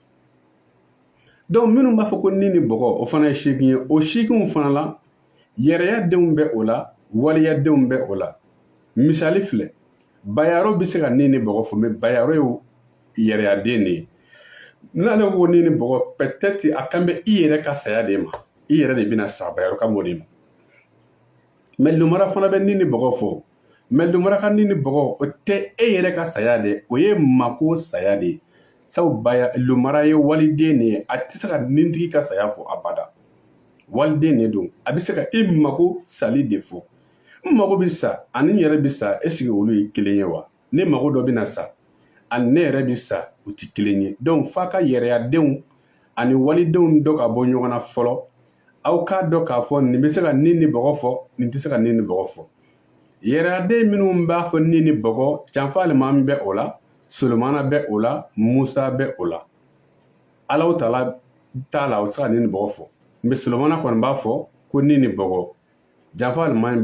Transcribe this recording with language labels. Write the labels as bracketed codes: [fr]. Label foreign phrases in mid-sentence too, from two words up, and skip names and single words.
[bm] donc minnu b'a fɔ ko ni ni bɔgɔ o fana ye 8 ye o 8 fana la yɛrɛyadenw bɛ o la waliyadenw bɛ o la misali filɛ bayaro bɛ se ka ni ni bɔgɔ fɔ mais bayaro ye yɛrɛyaden de ye n'ale ko ni ni bɔgɔ peut-être a kan bɛ i yɛrɛ ka saya de ma i yɛrɛ de bɛna sa bayaro ka m'o de ma mais lumara fana bɛ ni ni bɔgɔ fɔ mais lumara ka ni ni bɔgɔ o tɛ e yɛrɛ ka saya de o ye mako saya de ye sabu lumara ye waliden de ye a tɛ se ka nintigi ka saya fɔ abada waliden de don a bɛ se ka i mako sali de fɔ n mago bɛ sa ani n yɛrɛ bɛ sa [fr] est ce que [bm] olu ye kelen ye wa ne mago dɔ bɛ na sa ani ne yɛrɛ bɛ sa u tɛ kelen ye donc f'a ka yɛrɛyadenw ani walidenw dɔ ka bɔ ɲɔgɔn na fɔlɔ aw k'a dɔn k'a fɔ nin bɛ se ka ni ni bɔgɔ fɔ nin tɛ se ka ni ni bɔgɔ fɔ yɛrɛyaden minnu b'a fɔ ni ni bɔgɔ janfa alimami bɛ o la solomana bɛ o la musa bɛ o la alahu taala t'a la o tɛ se ka ni ni bɔgɔ fɔ mais solomana kɔni b'a fɔ ko ni ni bɔgɔ janfa alimami